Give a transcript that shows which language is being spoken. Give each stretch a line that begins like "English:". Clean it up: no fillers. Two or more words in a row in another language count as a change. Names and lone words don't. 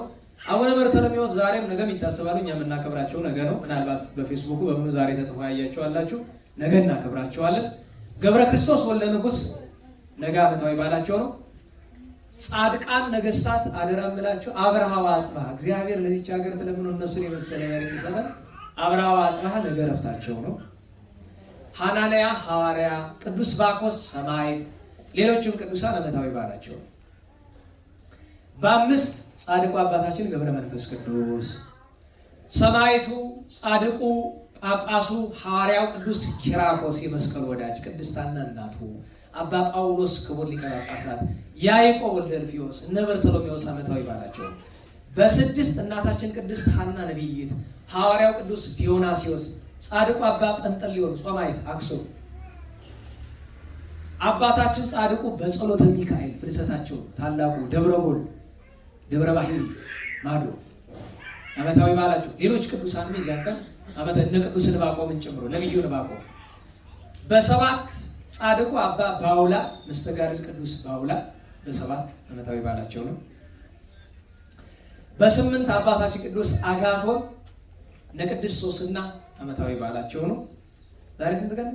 Amharic: አቡነ በርተሎሜዎስ ዛሬም ነገም ይታሰባሉ። እኛ የምናከብራቸው ነገ ነው። ምናልባት በፌስቡክ በምኑ ዛሬ ተጽፎ ያያቸዋላችሁ። ነገ እናከብራቸዋለን። ገብረ ክርስቶስ ወልደ ንጉሥ ነገ ዓመታዊ በዓላቸው ነው። ጻድቃን ነገስታት አደራ እምላችሁ አብርሃ ወአጽብሃ እግዚአብሔር ለዚች ሀገር ተለምኖ እነሱን የመሰለ ነገር ይሰራል። አብርሃ ወአጽብሃ ነገ ረፍታቸው ነው። ሐናንያ ሐዋርያ፣ ቅዱስ ባኮስ ሰማዕት፣ ሌሎችም ቅዱሳን ዓመታዊ በዓላቸው ነው። በ5 ጻድቁ አባታችን ገብረ መንፈስ ቅዱስ፣ ሰማዕቱ ጻድቁ ጳጳሱ ሐዋርያው ቅዱስ ኪራኮስ የመስቀል ወዳጅ፣ ቅድስት ሐና እናቱ፣ አባ ጳውሎስ ክቡር ሊቀ ጳጳሳት፣ ያዕቆብ ወልደ እልፍዮስ፣ እነ በርተሎሜዎስ ዓመታዊ በዓላቸው ነው። በ6 እናታችን ቅድስት ሐና ነቢይት፣ ሐዋርያው ቅዱስ ዲዮናስዮስ፣ ጻድቁ አባ ጰንጠሌዎን ጾማዕት አክሱም፣ አባታችን ጻድቁ በጸሎተ ሚካኤል ፍልሰታቸው ታላቁ ደብረ ጎል ደብረ ባሕሪ ማዶ ዓመታዊ በዓላቸው። ሌሎች ቅዱሳን የዚያን ቀን እነ ቅዱስ ዕንባቆምን ጨምሮ ነቢዩ ዕንባቆም። በ7 ጻድቁ አባ ባውላ መስተጋድል ቅዱስ ባውላ በ7 ዓመታዊ በዓላቸው ነው። በ8 አባታችን ቅዱስ አጋቶን እነ ቅድስት ሶስና ዓመታዊ በዓላቸው ነው። ዛሬ ስንት ቀን?